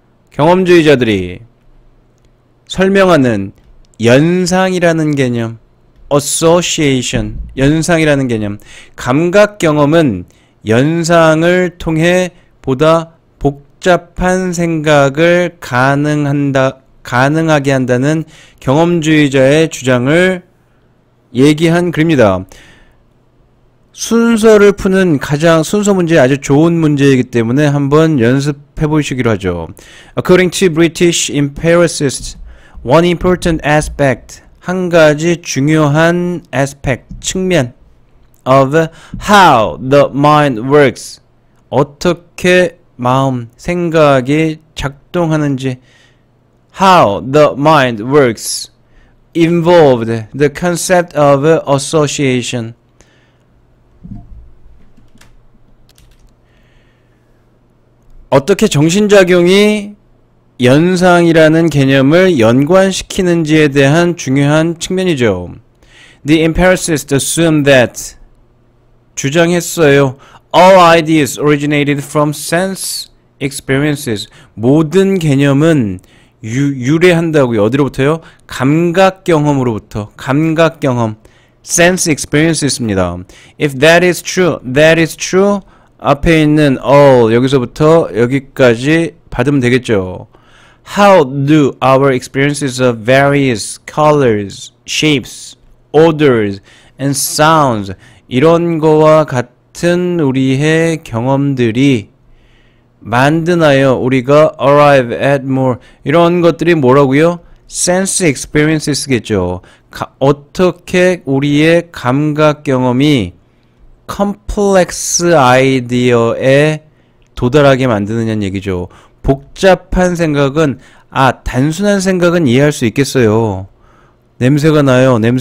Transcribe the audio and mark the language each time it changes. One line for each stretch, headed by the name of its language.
Korean: 경험주의자들이 설명하는 연상이라는 개념 association 연상이라는 개념 감각 경험은 연상을 통해 보다 복잡한 생각을 가능하게 한다는 경험주의자의 주장을 얘기한 글입니다. 순서를 푸는 가장 순서 문제 아주 좋은 문제이기 때문에 한번 연습해 보시기로 하죠.
English: According to British empiricists, one important aspect,
Korean: 한 가지 중요한
English: aspect,
Korean: 측면
English: of how the mind works,
Korean: 어떻게 마음, 생각이 작동하는지
English: how the mind works involved the concept of association.
Korean: 어떻게 정신작용이 연상이라는 개념을 연관시키는지에 대한 중요한 측면이죠.
English: The empiricists assume that
Korean: 주장했어요.
English: All ideas originated from sense experiences.
Korean: 모든 개념은 유래한다고요. 어디로부터요? 감각 경험으로부터. 감각 경험. sense experiences입니다.
English: If that is true.
Korean: 앞에 있는 all 여기서부터 여기까지 받으면 되겠죠.
English: How do our experiences of various colors, shapes, odors, and sounds
Korean: 이런 거와 같은 우리의 경험들이 만드나요? 우리가
English: arrive at more
Korean: 이런 것들이 뭐라고요? sense experiences겠죠. 어떻게 우리의 감각 경험이 컴플렉스 아이디어에 도달하게 만드느냐는 얘기죠. 복잡한 생각은 단순한 생각은 이해할 수 있겠어요. 냄새가 나요.